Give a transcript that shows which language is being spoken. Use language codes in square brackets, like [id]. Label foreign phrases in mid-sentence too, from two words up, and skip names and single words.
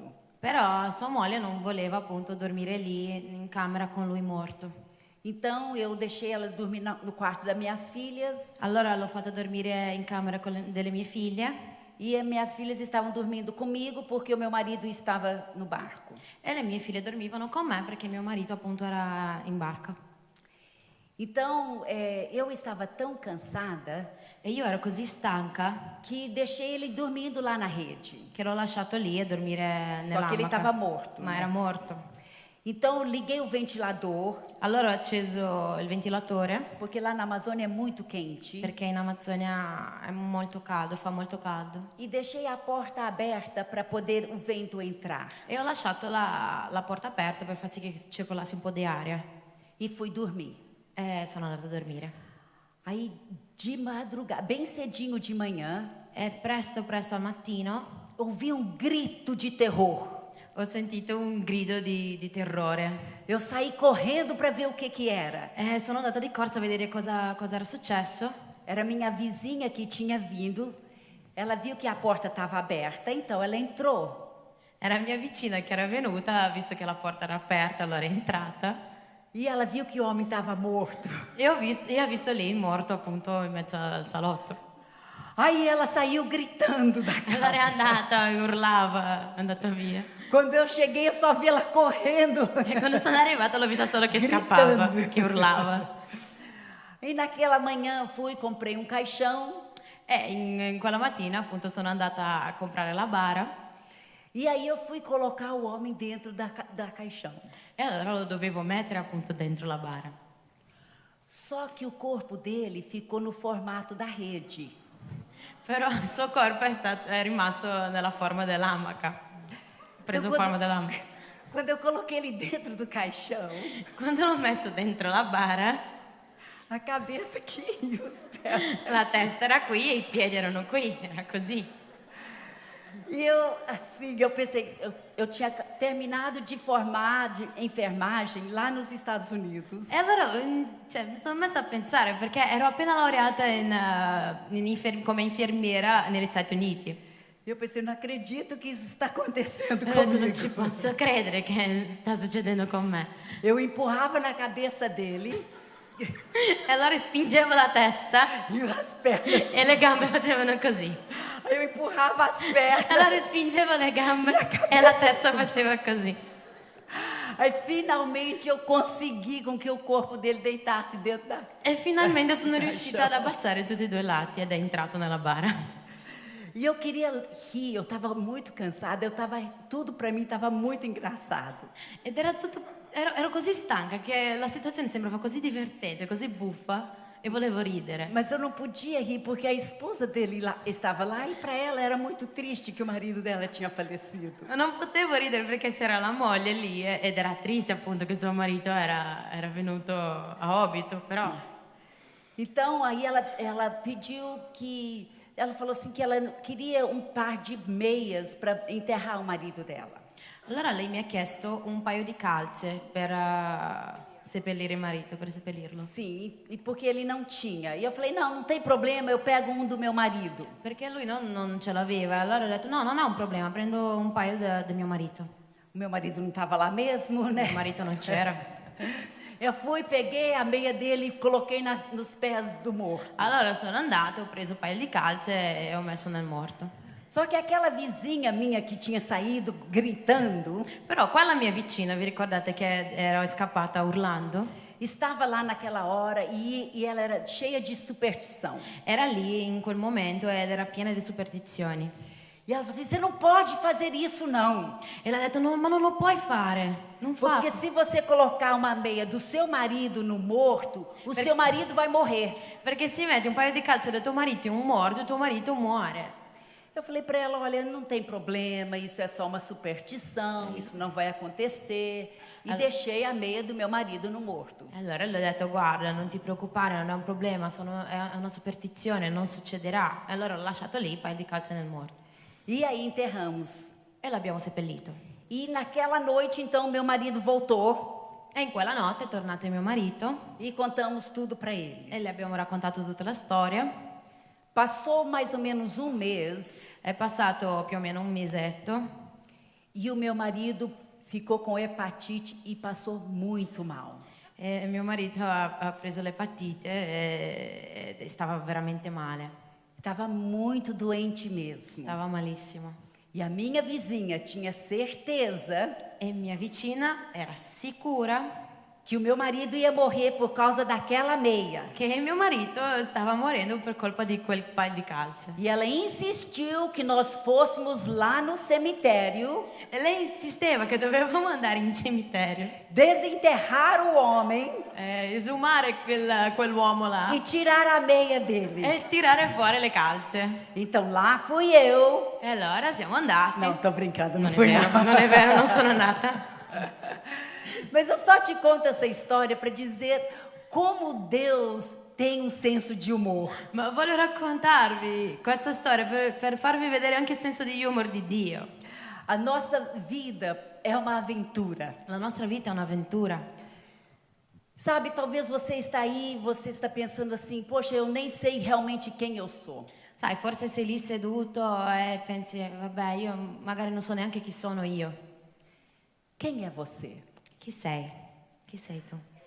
[it] Però sua moglie non voleva appunto dormire lì in camera con lui morto. [pt] Então, eu deixei ela dormir no quarto das minhas filhas. [it] Allora l'ho fatta dormire in camera delle mie figlie. [pt] E as minhas filhas estavam dormindo comigo porque o meu marido estava no barco. [it] E le mie figlie dormivano con me perché mio marito appunto era in barca. [pt] Então, eu estava tão cansada [it] E io ero così stanca [pt] que deixei ele dormindo lá na rede. [it] che l'ho lasciato lì a dormire [pt] Só que ele [it] nell'amaca. [pt] estava morto. [it] Ma [pt] né? [it] era morto. [pt] Então, eu liguei o ventilador, [it] Allora ho acceso il ventilatore [pt] porque lá na Amazônia é muito quente. [it] perché in Amazzonia è molto caldo, fa molto caldo. [pt] E deixei a porta aberta para poder o vento entrar. [it] E ho lasciato la porta aperta per far sì che circolasse un po' di aria. [pt] E fui dormir. [it] E sono andata a dormire. [pt] Aí, de madrugada, bem cedinho de manhã, [it] E presto al mattino [pt] ouvi um grito de terror. [it] Ho sentito un grido di terrore. [pt] Eu saí correndo para ver o que era. [it] Sono andata di corsa a vedere cosa era successo. [pt] Era minha vizinha que tinha vindo. Ela viu que a porta estava aberta, então ela entrou. [it] Era mia vicina che era venuta, ha visto che la porta era aperta, allora è entrata. [pt] E ela viu que o homem estava morto. [it] E ha visto lì morto appunto in mezzo al salotto. [pt] Aí ela saiu gritando da [it] Allora è [pt] casa. [it] andata, urlava, è andata via. [pt] Quando eu cheguei, eu só vi ela correndo. [it] E quando sono arrivata l'ho vista solo che [pt] Gritando. [it] scappava, che urlava. [pt] E naquela manhã eu fui, comprei um caixão. [it] E in quella mattina appunto sono andata a comprare la bara. [pt] E aí eu fui colocar o homem dentro da caixão. [it] E allora lo dovevo mettere appunto dentro la bara. [pt] Só que o corpo dele ficou no formato da rede. [it] Però il suo corpo è rimasto nella forma dell'amaca. Preso forma dell'amaca. [pt] Quando eu coloquei ele dentro do caixão, [it] Quando l'ho messo dentro la bara, [pt] a cabeça aqui e os pés. [it] la testa era qui e i piedi erano qui, era così. [pt] E eu pensei, eu tinha terminado de formar de enfermagem lá nos Estados Unidos. [it] E allora mi sono messa a pensare perché ero appena laureata come infermiera negli Stati Uniti. [pt] Eu pensei, não acredito que isso está acontecendo [it] Ho detto, non [pt] comigo. [it] ci posso credere che sta succedendo con me. [pt] Eu empurrava na cabeça dele [it] E allora spingevo la testa [pt] e as pernas. [it] e le gambe facevano così. [pt] Aí eu empurrava as [it] E [pt] pernas. [it] allora spingevo le gambe e la testa faceva così. [pt] Aí finalmente eu consegui com que o corpo dele deitasse dentro da. [it] E finalmente sono riuscita ad abbassare tutti e due i lati ed è entrato nella bara. [pt] E eu queria rir, eu estava muito cansada, tudo para mim estava muito engraçado. [it] Ed era tutto, ero così stanca che la situazione sembrava così divertente, così buffa e volevo ridere. [pt] Mas eu não podia rir porque a esposa dele estava lá e para ela era muito triste que o marido dela tinha falecido. [it] Ma non potevo ridere perché c'era la moglie lì ed era triste appunto che suo marito era venuto a Obito, però. [pt] Então aí ela pediu que, ela falou assim que ela queria um par de meias para enterrar o marido dela. [it] Allora lei mi ha chiesto un paio di calze per seppellire il marito, per seppellirlo. [pt] Sim, e porque ele não tinha. E eu falei, não tem problema, eu pego um do meu marido. [it] Perché lui non ce l'aveva. Allora ho detto, no, non è un problema, prendo un paio del mio marito. [pt] O meu marido não estava lá mesmo, né? [it] Il marito non c'era. [pt] Eu fui, peguei a meia dele e coloquei nos pés do morto. [it] Allora sono andata, ho preso un paio di calze e ho messo nel morto. [pt] Só que aquela vizinha minha que tinha saído gritando, [it] Però quella mia vicina, vi ricordate che ero scappata urlando? [pt] estava lá naquela hora e ela era cheia de superstição. [it] Era lì in quel momento ed era piena di superstizioni. [pt] E ela falou assim, você não pode fazer isso não. [it] E le ha detto, no, ma non lo puoi fare, non fa. [pt] Porque se você colocar uma meia do seu marido no morto, o seu marido vai morrer. [it] Perché se metti un paio di calze del tuo marito in un morto, il tuo marito muore. [pt] Eu falei para ela, olha, não tem problema, isso é só uma superstição, isso não vai acontecer. E deixei a meia do meu marido no morto. [it] Allora le ho detto, guarda, non ti preoccupare, non è un problema, è una superstizione, non succederà. E allora ho lasciato lì i paio di calze nel morto. [pt] E aí enterramos. [it] E l'abbiamo seppellito. [pt] E naquela noite, então, meu marido voltou [it] E in quella notte è tornato mio marito [pt] e contamos tudo para eles. [it] e le abbiamo raccontato tutta la storia. [pt] Passou mais ou menos um mês [it] È passato più o meno un mesetto [pt] e o meu marido ficou com hepatite e passou muito mal. [it] e mio marito ha preso l'epatite e stava veramente male, [pt] Estava muito doente mesmo. [it] stava malissimo. [pt] E a minha vizinha tinha certeza [it] E mia vicina era sicura [pt] que o meu marido ia morrer por causa daquela meia. [it] che mio marito stava morendo per colpa di quel paio di calze. [pt] E ela insistiu que nós fôssemos lá no cemitério [it] E lei insisteva che dovevamo andare in cimitero, [pt] desenterrar o homem [it] esumare quell'uomo là [pt] e tirar a meia dele. [it] e tirare fuori le calze. [pt] Então lá fui eu. [it] E allora siamo andati. [pt] Não, tô brincando, não [it] Non è [pt] fui [it] vero, [pt] não. [it] non è vero, non sono andata. [pt] Mas eu só te conto essa história para dizer como Deus tem um senso de humor. [it] Ma voglio raccontarvi questa storia per farvi vedere anche il senso di humor di Dio. [pt] A nossa vida é uma aventura. [it] La nostra vita è un'avventura. [pt] Sabe, talvez você está aí, você está pensando assim, poxa, eu nem sei realmente quem eu sou. [it] Sai, forse sei lì seduto e pensi, vabbè, io magari non so neanche chi sono io. [pt] Quem é você? [it] Chi sei? Chi sei tu?